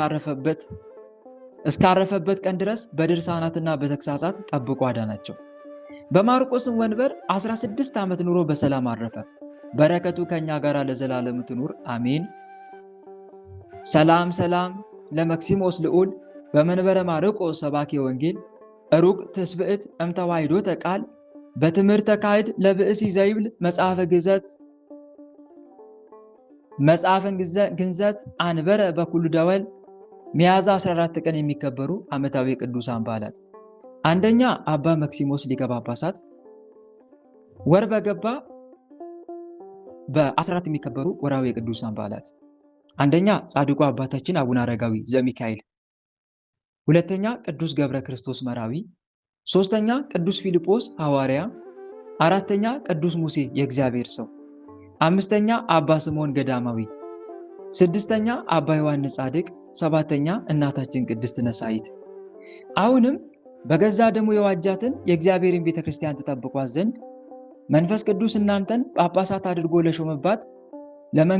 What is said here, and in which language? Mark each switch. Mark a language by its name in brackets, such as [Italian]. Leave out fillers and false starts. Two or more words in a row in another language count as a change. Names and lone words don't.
[Amharic] እስካረፈበት ቀን ድረስ በድርሳናትና በተግሳጻት ጠብቆ አዳናቸው። በማርቆስም ወንበር 16 ዓመት ኑሮ በሰላም አረፈ። በረከቱ ከኛ ጋር ለዘላለም ትኑር አሜን። [Geez] ሰላም ሰላም ለመክሲሞስ ልዑል በመንበረ ማርቆስ ሰባኪ ወንጌል ሩቅ ትስብእት እምተዋሂዶ ተቃል በትምህርተ ካህድ ለብእሲ ዘይብል መጽሐፈን ግንዘት አንበረ በኩሉ ደወል። [Amharic] ሚያዝያ 14 ቀን የሚከበሩ ዓመታዊ ቅዱሳን በዓላት፣ አንደኛ አባ መክሲሞስ ሊቀ ጳጳሳት። ወር በገባ በ14 የሚከበሩ ወራዊ ቅዱሳን በዓላት፣ አንደኛ ጻድቁ አባታችን አቡነ አረጋዊ ዘሚካኤል፣ ሁለተኛ ቅዱስ ገብረ ክርስቶስ መራዊ፣ ሶስተኛ ቅዱስ ፊልጶስ ሐዋርያ፣ አራተኛ ቅዱስ ሙሴ የእግዚአብሔር ሰው፣ አምስተኛ አባ ስምዖን ገዳማዊ፣ ስድስተኛ አባ ዮሐንስ ጻድቅ፣ ሰባተኛ እናታችን ቅድስት ነሳይት። አሁንም በገዛ ደሙ የዋጃትን የእግዚአብሔርን ቤተክርስቲያን ተጠብቋት ዘንድ መንፈስ ቅዱስ እናንተን ጳጳሳት አድርጎ ለሾመባት ለመንጋ